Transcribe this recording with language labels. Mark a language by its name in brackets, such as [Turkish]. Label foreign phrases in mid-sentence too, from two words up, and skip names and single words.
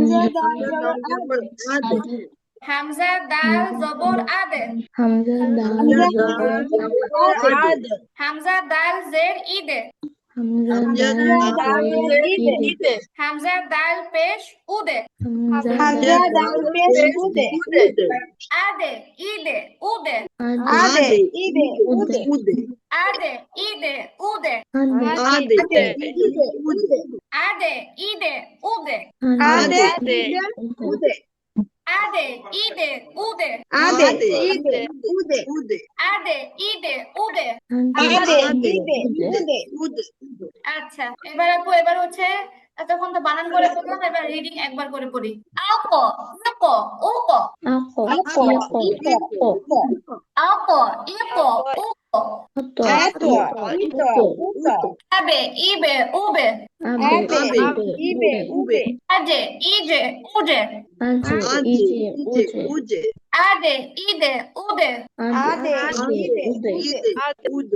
[Bangla] তারপর আদে হামজা দাল জবর আদে, হামজা দাল আদে হামজা দাল জের ইদে, হামজা দাল ইদে হামজা দাল পেশ উদে, হামজা দাল পেশ উদে আদে ইদে উদে, আদে ইদে উদে উদে আদে ইদে উদে, আদে ইদে উদে আদে ইদে উদে, আদে ইদে উদে আদে ইদে উদে, আদে ইদে উদে উদে আদে ইদে উদে। আদে ইদে উদে উদে আচ্ছা, এবার আপু এবার হচ্ছে এতক্ষণ তো বানান করে পড়লাম, এবার রিডিং একবার করে পড়ি। আক ইক উক আকো আক ইক উক আতো ইতো উতো আবে ইবে উবে আবে ইবে উবে আজে ইজে উজে আজে ইজে উজে আদে ইদে উদে। আদে ইদে ইদে উদে